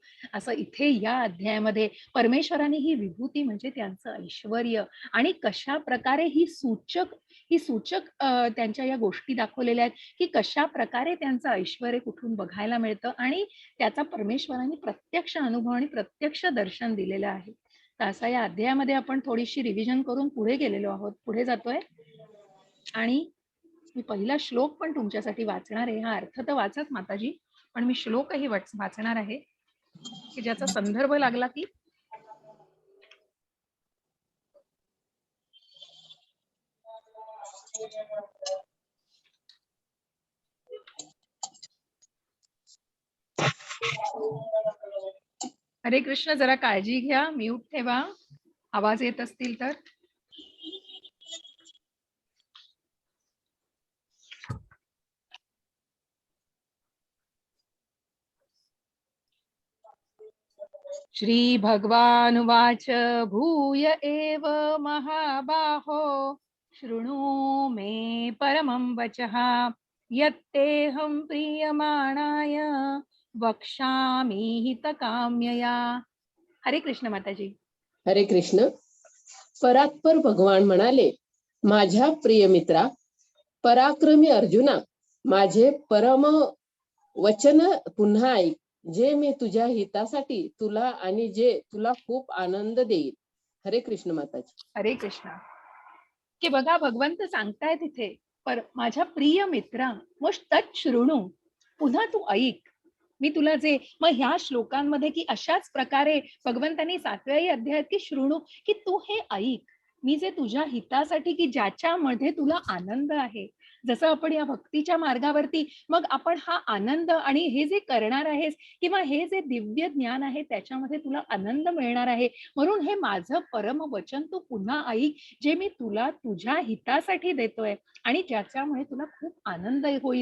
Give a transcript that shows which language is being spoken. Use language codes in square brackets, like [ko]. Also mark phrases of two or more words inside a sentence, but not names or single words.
[mr] असं इथे या अध्यायामध्ये परमेश्वराने ही विभूती म्हणजे त्यांचं ऐश्वर्य आणि कशा प्रकारे ही सूचक त्यांच्या या गोष्टी दाखवलेल्या आहेत की कशा प्रकारे त्यांचं ऐश्वर्य कुठून बघायला मिळतं, आणि त्याचा परमेश्वराने प्रत्यक्ष अनुभव आणि प्रत्यक्ष दर्शन दिलेलं आहे. तर असा या अध्यायामध्ये आपण थोडीशी रिव्हिजन करून पुढे गेलेलो आहोत, पुढे जातोय. आणि मी पहिला श्लोक पण तुमच्यासाठी वाचणार आहे. हा अर्थ तर वाचत माताजी, पण मी श्लोकही वाचणार आहे की ज्याचा संदर्भ लागला की हरे कृष्ण. जरा काळजी घ्या, म्यूट ठेवा आवाज येत असतील तर. [sa] श्री भगवानुवाच भूय एव महाबाहो शृणु मे परमं वचः यत्तेऽहं प्रीयमाणाय वक्ष्यामि हितकाम्यया. [mr] हरे कृष्ण माताजी. हरे कृष्ण. परात्पर भगवान म्हणाले, माझ्या प्रिय मित्रा, पराक्रमी अर्जुना, माझे परम वचन पुन्हा ऐक, जे मी तुझ्या हितासाठी तुला आणि जे तुला खूप आनंद देईल. हरे कृष्ण माताजी. हरे कृष्ण. की बघा भगवंत सांगताय तिथे, पर माझ्या प्रिय मित्रा मग [sa] तत् शृणु, [mr] पुन्हा तू ऐक. मी तुला जे मग ह्या श्लोकांमध्ये की अशाच प्रकारे भगवंतांनी 7व्याही अध्यायात की शृणु, की तू हे ऐक, मी जे तुझ्या हितासाठी, की ज्याच्यामध्ये तुला आनंद आहे. जसं आपण या भक्तीच्या मार्गावरती मग आपण हा आनंद आणि हे जे करणार आहेस किंवा हे जे दिव्य ज्ञान आहे त्याच्यामध्ये तुला आनंद मिळणार आहे, म्हणून हे माझं परम वचन तू पुन्हा ऐक, जे मी तुला तुझ्या हितासाठी देतोय आणि ज्याच्यामुळे तुला खूप आनंद होईल.